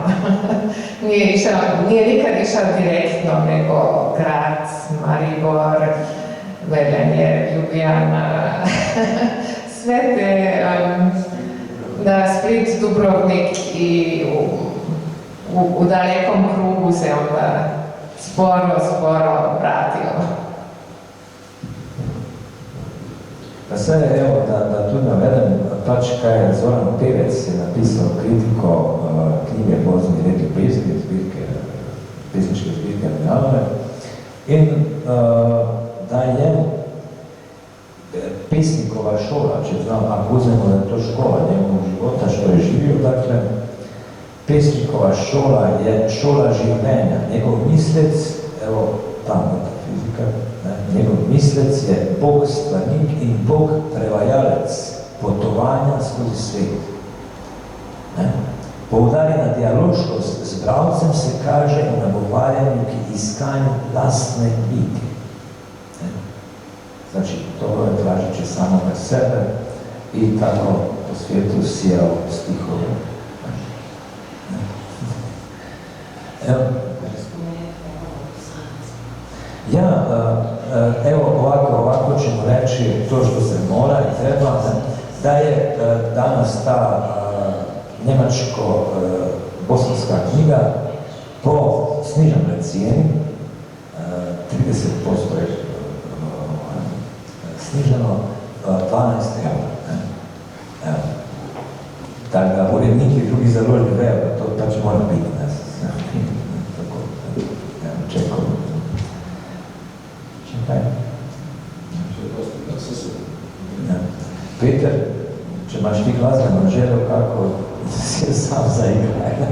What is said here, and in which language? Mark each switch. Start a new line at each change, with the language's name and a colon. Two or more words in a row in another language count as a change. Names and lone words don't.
Bosnian: Nije nikad išao direktno, nego Graz, Maribor, Velenje, Ljubljana, sve te na Split, Dubrovnik i u dalekom krugu se onda sporo vratio.
Slovenian: Pa sve, evo, da tu navedem, pač kaj je Zoran Pevec je napisal kritiko knjige Vozni red ljubezni, zbirke pesniške zbirke Milanove. In da je pesnikova šola, če znam,
Bosnian: ako uzmemo da je to škola njegovog života, što je živio, dakle,
Slovenian: pesnikova šola je šola življenja. Njegov mislec, evo, ta metafizika, njegov mislec je Bog stvarnik in Bog prevajalec potovanja skozi svet. Poudarjena dialoškost z bralcem se kaže v nagovarjanju k iskanju lastne biti.
Bosnian: Znači, to je tražiće samoga sebe i tako po svijetu sijao stihove. Ja, evo ovako ćemo reći to što se mora i treba, da je danas ta njemačko-bosanska knjiga po sniženoj cijeni, 30% je sniženo, 12 eura. Tako da urednik i drugi založni eura, to pač mora biti. Čekaj.
Slovenian: Peter, če imaš ti glasbeno željo, kako si je sam zaigraj?